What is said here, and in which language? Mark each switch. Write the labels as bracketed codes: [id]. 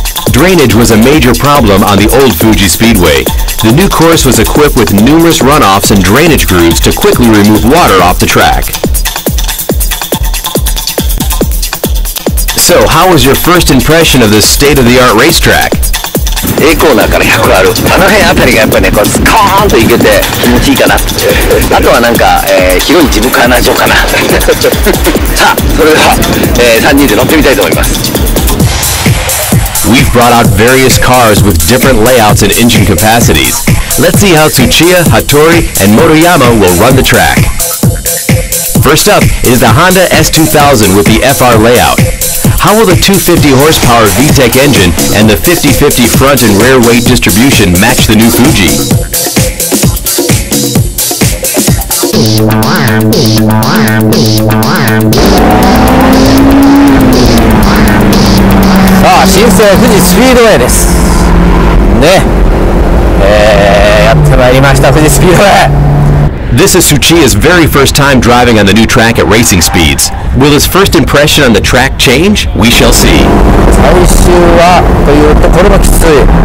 [en] Drainage was a major problem on the old Fuji Speedway. The new course was equipped with numerous runoffs and drainage grooves to quickly remove water off the track. So, how was your first impression of this state-of-the-art racetrack? [ja] A コーナーから100あるあの辺あたりがやっぱりねこうスコーンといけて気持ちいいかな。あとはなんか、広い自分からなそうかな。さあそれでは、3人で乗ってみたいと思います。 [en] We've brought out various cars with different layouts and engine capacities. Let's see how Tsuchiya, Hattori, and Motoyama will run the track. First up is the Honda S2000 with the FR layout. How will the 250 horsepower VTEC engine and the 50-50 front and rear weight distribution match the new Fuji? [ja] さあ新生富士スピードウェイですね。やってまいりました富士スピードウェイ。 [en] This is Tsuchiya's very first time driving on the new track at racing speeds. Will his first impression on the track change? We shall see. [ja] 最終はというとこれもきつい。